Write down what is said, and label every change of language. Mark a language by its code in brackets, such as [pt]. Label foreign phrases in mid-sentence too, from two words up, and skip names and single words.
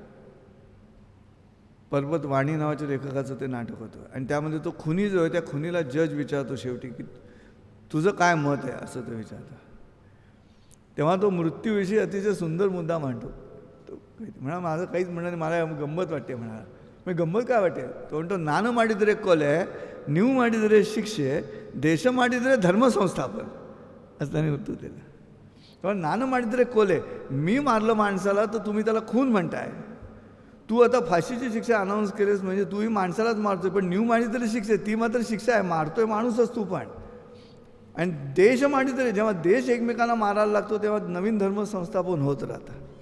[mr] पर्वत वाणी नावाच्या लेखकाचं ते नाटक होतं. आणि त्यामध्ये तो खुनी जो आहे त्या खुनीला जज विचारतो शेवटी की तुझं काय मत आहे, असं तो विचारतो. तेव्हा तो मृत्यूविषयी अतिशय सुंदर मुद्दा मांडतो. तो म्हणा माझं काहीच म्हणणं मला गंमत वाटते. म्हणाला मग गंमत काय वाटते. तो म्हणतो [kn] ನಾನು ಮಾಡಿದರೆ ಕೊಲೆ, ನೀವು ಮಾಡಿದರೆ ಶಿಕ್ಷೆ, ದೇಶ ಮಾಡಿದರೆ ಧರ್ಮ ಸಂಸ್ಥಾಪನ, [mr] असं त्याने उत्तर दिलं. तेव्हा [kn] ನಾನು ಮಾಡಿದರೆ ಕೊಲೆ, [mr] मी मारलं माणसाला तर तुम्ही त्याला खून म्हणताय. तू आता फाशीची शिक्षा अनाऊन्स केलीस म्हणजे तूही माणसालाच मारतोय, पण [kn] ನೀವು ಮಾಡಿದರೆ [mr] शिक्षा, ती मात्र शिक्षा आहे, मारतोय माणूसच तू पण. आणि [kn] ದೇಶ ಮಾಡಿದರೆ, [mr] जेव्हा देश एकमेकांना मारायला लागतो तेव्हा नवीन धर्म संस्थापन होत राहतं.